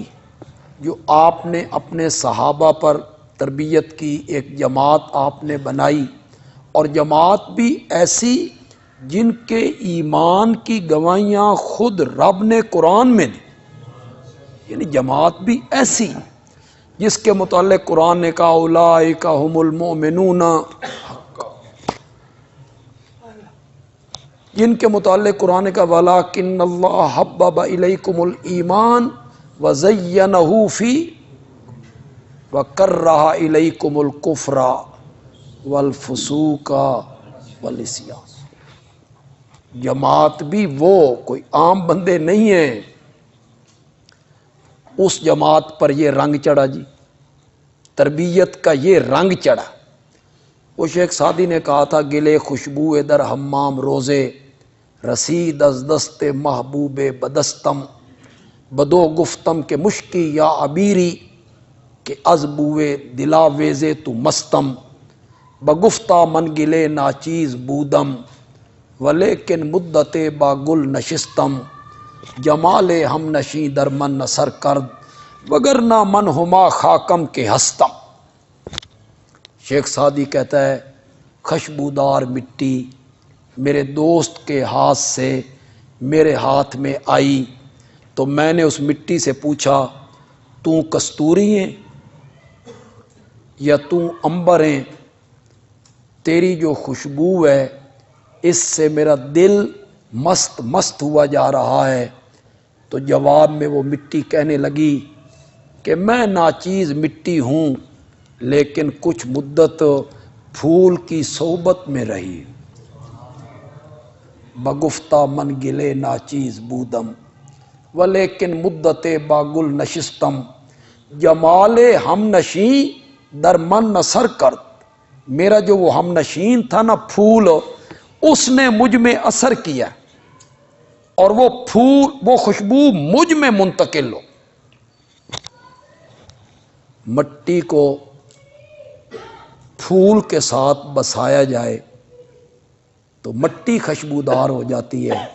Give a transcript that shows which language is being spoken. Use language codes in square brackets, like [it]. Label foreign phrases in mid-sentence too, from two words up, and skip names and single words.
[ur] جو آپ نے اپنے صحابہ پر تربیت کی، ایک جماعت آپ نے بنائی، اور جماعت بھی ایسی جن کے ایمان کی گواہیاں خود رب نے قرآن میں دی، یعنی جماعت بھی ایسی جس کے متعلق قرآن نے کہا [ar] اولئک هم المؤمنون حقا، [ur] جن کے متعلق قرآن کا [ar] وَلَٰكِنَّ اللَّهَ حَبَّبَ إِلَيْكُمُ الْإِيمَانَ وَزَيَّنَهُ فِي وَكَرَّهَ إِلَيْكُمُ الْكُفْرَ وَالْفُسُوقَ وَالْعِصْيَانَ۔ [ur] جماعت بھی وہ کوئی عام بندے نہیں ہیں، اس جماعت پر یہ رنگ چڑھا جی، تربیت کا یہ رنگ چڑھا۔ وہ شیخ سعدی نے کہا تھا [fa] گلے خوشبو در حمام روزے، رسید از دست محبوب بدستم، بدو گفتم کہ مشکی یا عبیری، کہ از بوئے دلا ویزے تو مستم، بگفتہ من گلے ناچیز بودم، ولیکن مدت با گل نشستم، جمال ہم نشیں در من نثر کرد، وگرنہ من ہما خاکم کے ہستم۔ [ur] شیخ سعدی کہتا ہے خوشبودار مٹی میرے دوست کے ہاتھ سے میرے ہاتھ میں آئی تو میں نے اس مٹی سے پوچھا تو کستوری ہیں یا تو عنبر ہیں؟ تیری جو خوشبو ہے اس سے میرا دل مست مست ہوا جا رہا ہے۔ تو جواب میں وہ مٹی کہنے لگی کہ میں ناچیز مٹی ہوں لیکن کچھ مدت پھول کی صحبت میں رہی، [fa] بگفتہ من گلے ناچیز بودم، ولیکن مدت با گل نشستم، جمال ہم نشیں در من نثر کرد۔ [ur] میرا جو وہ ہم نشین تھا نا پھول، اس نے مجھ میں اثر کیا اور وہ پھول وہ خوشبو مجھ میں منتقل ہو۔ مٹی کو پھول کے ساتھ بسایا جائے تو مٹی خوشبودار ہو جاتی ہے۔